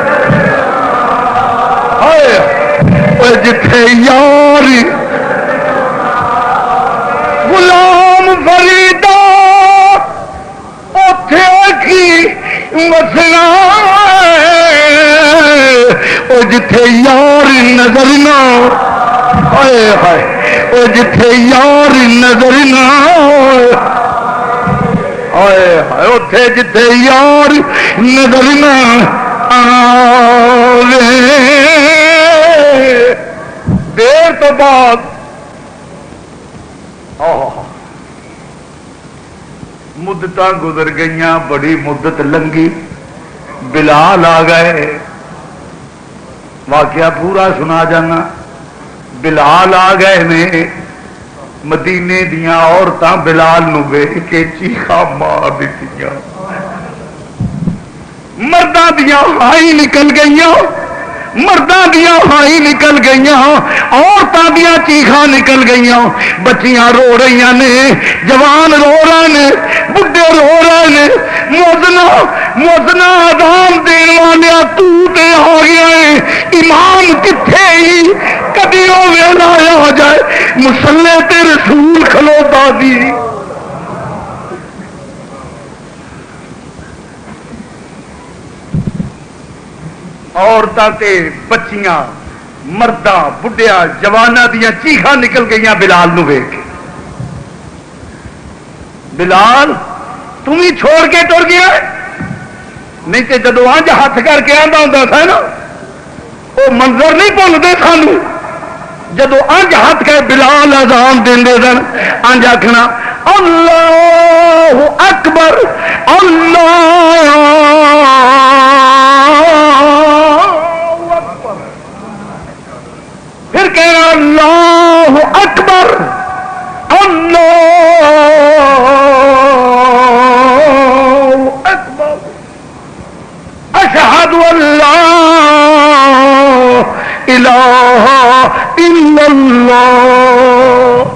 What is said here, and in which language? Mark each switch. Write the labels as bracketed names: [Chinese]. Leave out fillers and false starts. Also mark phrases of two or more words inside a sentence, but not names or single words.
[Punjabi] او جتھے یار غلام فریدا اٹھے کی وسنا او جتھے یار نظر نہ ہائے ہائے او جتھے یار نظر نہ ہائے ہائے اٹھے جتھے یار نظر نہ آوے دیر تو بعد مدت گزر گئی بڑی مدت لنگی بلال آ گئے واقعہ پورا سنا جانا بلال آ گئے نے مدینے دیاں عورتاں بلال نو ویکھ کے چیخا مار دتیاں مرداں دیاں ہائی نکل گئیاں مرداں دیاں ہائی نکل گئیاں عورتاں دیاں چیخاں نکل گئیاں بچیاں رو رہی نے جوان رو رہے نے بڈھے رو رہے نے موزنا آدام دین والیا تو تے آ گیا ہے امام کتھے ہی کبھی وہ ویلا آ جائے مسلے تے رسول کھلوتا سی. عورتاں تے بچیاں مرداں بڈھیاں جواناں دیاں چیخاں نکل گئیاں بلال نو ویکھ کے. بلال تم ہی چھوڑ کے ٹر گیا. نہیں تے جدو انج ہاتھ کر کے آندا ہوندا تھا نا وہ منظر نہیں بھولتے سانو. جدو انج ہاتھ کر بلال اذان دے سن انج آخنا [Arabic] اللہ اکبر اللہ اکبر. [Punjabi] پھر کہنا [Arabic] اللہ اکبر اللہ اکبر اشہد ان لا الہ الا اللہ.